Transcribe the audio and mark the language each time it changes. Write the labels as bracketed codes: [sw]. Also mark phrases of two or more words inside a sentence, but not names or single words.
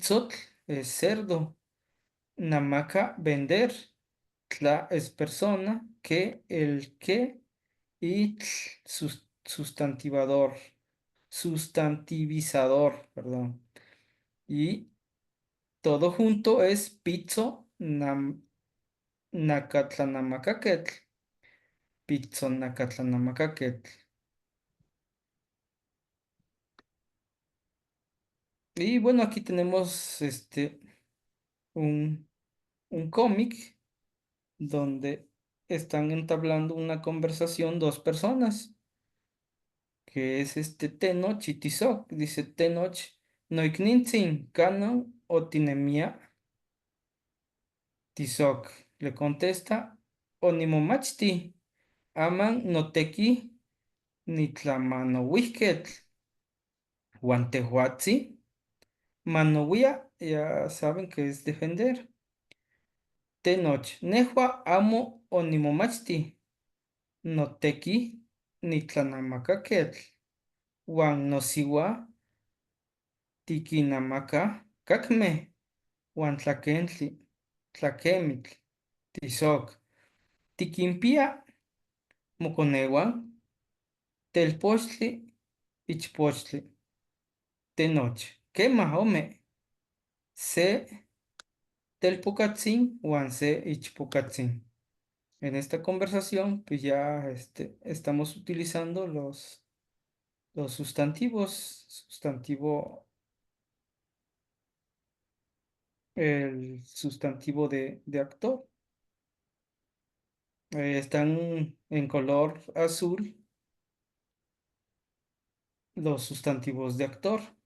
[es] Pizzotl es cerdo. Namaka, vender. Tla es persona, que, el que, y tl, sustantivador, sustantivizador, perdón. Y todo junto es [nah] pizzo, nacatlanamacaquetl, pizzo, nacatlanamacaquetl. [es] Y bueno, aquí tenemos un cómic donde están entablando una conversación dos personas, que es Tenoch y Tizoc. [nah] Dice Tenoch, Noiknintzin, Canon o Tinemia. [es] Tizoc le contesta, [nah] Onimomachti, Aman noteki, Nitlamanowihketl, Guantehuatzi, Manowia, [es] ya saben que es defender. [nah] Tenoch, Nehua amo Onimomachti, Noteki, Nitlanamacaquetl, Wan nosiwa, Tikinamaca, Cacme, Wan tlaquentli, Tlaquemitl, Tizoc, Tiquimpia, Moconewan, Telpochtli, Ichpochtli, Tenoch, Quema, home, Se Telpocatzin, Wan se Ichpocatzin. [es] En esta conversación, pues ya estamos utilizando los sustantivos, el sustantivo de actor. Están en color azul los sustantivos de actor.